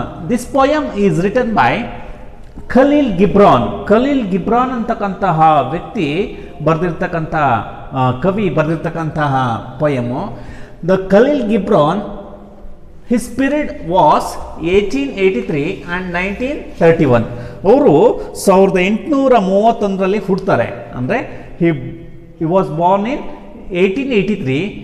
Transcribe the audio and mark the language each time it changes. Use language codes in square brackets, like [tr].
[en] This poem is written by Khalil Gibran. [kn] Khalil Gibran ಅಂತಕ್ಕಂತಹ ವ್ಯಕ್ತಿ ಬರೆದಿರ್ತಕ್ಕಂಥ ಕವಿ ಬರೆದಿರ್ತಕ್ಕಂತಹ ಪೊಯಮು. [en] The Khalil Gibran, his period was 1883 and 1931. [kn] ಅವರು 1831 ಹುಡ್ತಾರೆ. ಅಂದರೆ [en] he was born in 1883.